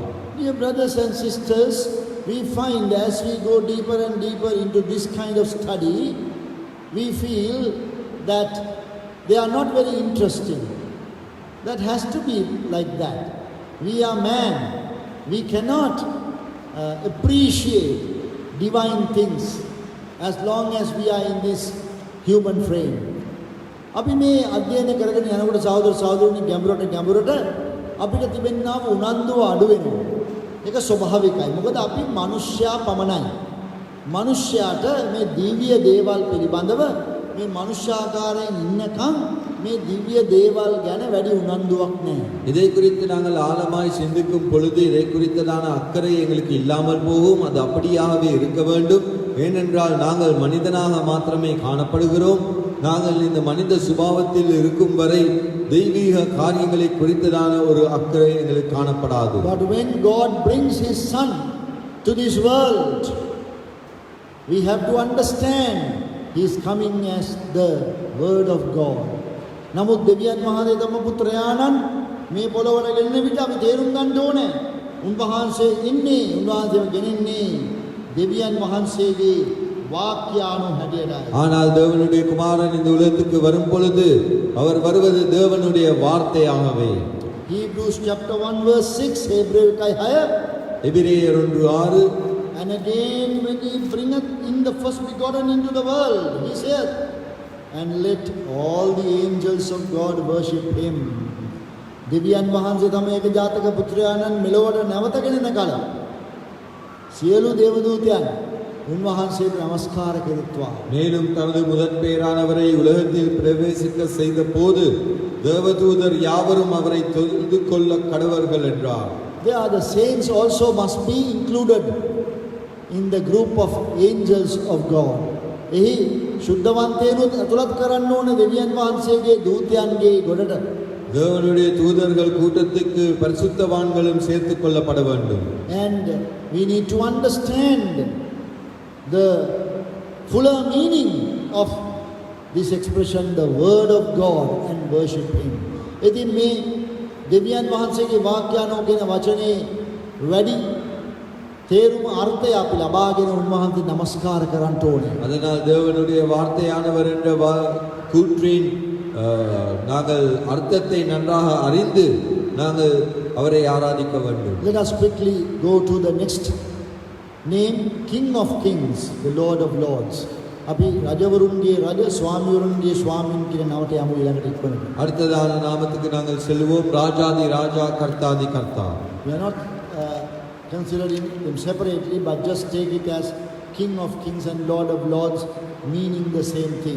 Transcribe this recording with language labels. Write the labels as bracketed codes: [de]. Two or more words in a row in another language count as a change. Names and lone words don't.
[en] Dear brothers and sisters, we find as we go deeper and deeper into this kind of study, we feel that they are not very interesting. That has to be like that. We are man. We cannot appreciate divine things as long as we are in this human frame. [si] අපි මේ අධ්‍යයනය කරගෙන යනකොට සහෝදර සහෝදරනි ගැඹුරට අපිට තිබෙනා වූ උනන්දුව අඩු වෙනවා. ඒක ස්වභාවිකයි. මොකද අපි මිනිස්සයා පමණයි. මිනිස්සයාට මේ දිව්‍ය දේවල් පිළිබඳව මේ මනුෂ්‍යාකාරයෙන් ඉන්නකම් මේ දිව්‍ය දේවල් ගැන වැඩි උනන්දුවක් නැහැ. [ta] இதை குறித்து நாங்கள் ஆழமாய் சிந்திக்கும் பொழுது இதை குறித்ததான அக்கறை எங்களுக்கு இல்லாமல் போகும். அது அப்படியாகவே இருக்க வேண்டும். ஏனென்றால் நாங்கள் மனிதனாக மாத்திரமே காணப்படுகிறோம். நாங்கள் இந்த மனித சுபாவத்தில் இருக்கும் வரை தெய்வீக காரியங்களை குறித்ததான ஒரு அக்கறை எங்களுக்கு காணப்படாது. [en] But when God brings his son to this world, we have to understand he is coming as the word of God. [si] නමුත් දෙවියන් වහන්සේ තම පුත්‍රයාණන් මේ පොළොවට ගෙනෙන විට අපි තේරුම් ගන්න ඕනේ උන්වහන්සේ උන්වහන්සේව ගෙනෙන්නේ දෙවියන් වහන්සේගේ වාක්‍යාණු හැටියටයි. [ta] ஆனால் தேவனுடைய குமாரன் இந்த உலகத்துக்கு வரும் பொழுது அவர் வருவது தேவனுடைய வார்த்தையாகவே. [en] Hebrews chapter 1 verse 6 Hebrew 6 [ta] எபிரேயர் 1:6 [en] And again when he bringeth in the first begotten into the world, he saith, and let all the angels of God worship him. [si] දෙවියන් වහන්සේ තමයි එක ජාතක පුත්‍රයාණන් මෙලොවට නැවතගෙන එන කල සියලු දේවදූතයන් උන්වහන්සේට නමස්කාර කෙරෙත්වා. [ta] மேலும் தனது முதற் பேரானவரை உலகத்தில் பிரவேசிக்க செய்த போது தேவதூதர் யாவரும் அவரை தொழுது கொள்ள கடவர்கள் என்றார். [en] There are the saints also must be included in the group of angels of God. [si] එහි ශුද්ධවන්තයනුත් ඇතුළත් කරන්න ඕන දෙවියන් වහන්සේගේ දූතයන්ගේ ගොඩට. [ta] தேவனுடைய தூதர்கள் கூட்டத்துக்கு பரிசுத்தவான்களும் சேர்த்துக் கொள்ளப்பட வேண்டும். [en] And we need to understand the fuller meaning of this expression, the word of God, and worship him. [si] ඉතින් මේ දෙවියන් වහන්සේගේ වාක්‍යානෝ කියන වචනේ වැඩි තේරුම අර්ථය අපි ලබාගෙන උන්වහන්සේ නමස්කාර කරන්න ඕනේ. [ta] அதனால் தேவனுடைய வார்த்தையானவர் என்ற கூற்றின் நாங்கள் அர்த்தத்தை நன்றாக அறிந்து நாங்கள் அவரை ஆராதிக்க வேண்டும். [en] Let us quickly go to the next name, King of Kings, the Lord of Lords. [si] අපි රජවරුන්ගේ රජ ස්වාමිවරුන්ගේ ස්වාමින් කියන නමට යමු ඊළඟට ඉක්මනට. [ta] அடுத்ததான நாமத்துக்கு நாங்கள் செல்வோம். ராஜாதி ராஜா கர்த்தாதி கர்த்தா. [en] We are not considering them separately, but just take it as King of Kings and Lord of Lords, meaning the same thing.